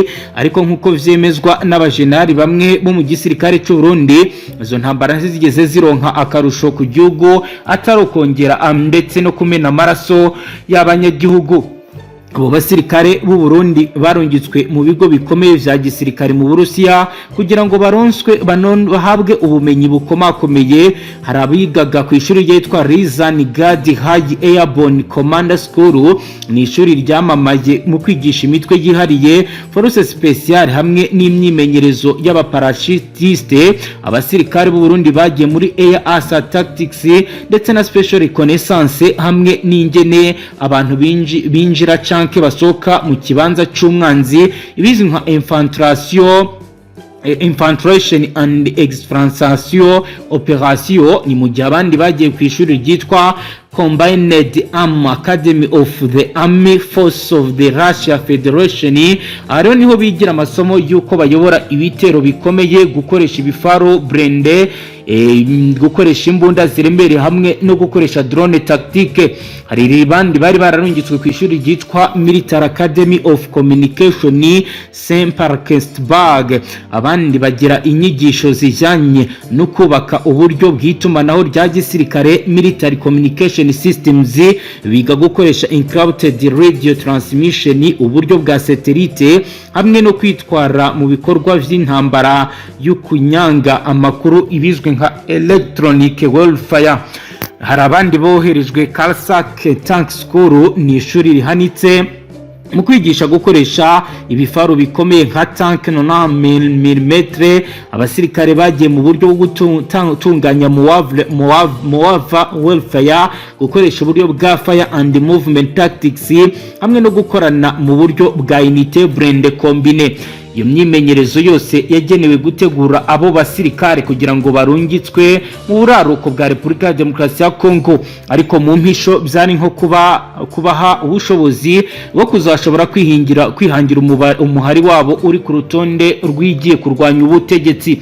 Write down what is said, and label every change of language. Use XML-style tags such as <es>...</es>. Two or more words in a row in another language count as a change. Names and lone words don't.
<rn>Ariko nkuko vyemezwa n'abajenari bamwe bo mu gisirikare cy'u Burundi izo ntambara zigeze zironka akarusho ku gihugu atarokongera ndetse no kumena amaraso y'abanyagihugu. Abo basirikare b'u Burundi barungitswe mu bigo bikomeye vya gisirikare mu Burusiya kugira ngo baronswe bahabwe ubumenyi bukomakomeye. Hari abigaga ku ishuri ryitwa Rizan Gadi High Airborne Commander School, ni ishuri ryamamaye mu kwigisha imitwe yihariye</rn> <fr>force special</fr> <rn>hamwe n'imyimenyerezo y'abaparachutiste. Abasirikare b'u Burundi bagiye muri</rn> <en>Air Asa Tactics</en> <rn>ndetse na</rn> <en>Special Reconnaissance</en> <rn>hamwe n'ingene abantu binjira canke basoka mu kibanza cy'umwanzi ibizwi nka</rn> <en>infiltration and exfiltration operation.</en> <rn>Ni mu gihe abandi bagiye ku ishuri ryitwa Combined Army Academy of the Army Force of the Russia Federation. Ariho niho bigira amasomo y'uko bayobora ibitero bikomeye, gukoresha ibifaro blende, gukoresha imbunda ziremereye hamwe no gukoresha</rn> <fr>drone tactique.</fr> <rn>Hari bandi bari bararungitswe ku ishuri ryitwa Military Academy of Communication St. Petersburg. Abandi bagira inyigisho zijyanye no kubaka uburyo bw'itumanaho rya gisirikare</rn> <en>Military Communication Systems,</en> <rn>biga gukoresha</rn> <en>encrypted radio transmission,</en> <rn>uburyo bwa satellite hamwe no kwitwara mu bikorwa vy'intambara y'ukunyanga amakuru ibizwe nka</rn> <en>electronic warfare.</en> <rn>Hari abandi boherejwe Karsak Tank School, ni ishuri rihanitse mu kwigisha gukoresha ibifaru bikomeye nka tank 90mm. Abasirikare bagiye mu buryo bwo gutunganya muwava welfare, gukoresha uburyo bwa</rn> <en>fire and movement tactics</en> <rn>hamwe no gukorana mu buryo bwa</rn> <fr>unité blende combine.</fr> <rn>iyo myimenyerezo yose yagenewe gutegura abo basirikare kugira ngo barungitswe mu buraruko bwa Repubulika ya Demokarasi ya Kongo, ariko mu mpisho byari nko kubaha ubushobozi bwo kuzashobora kwihangira umuhari wabo uri ku rutonde rw'igiye kurwanya ubutegetsi.</rn>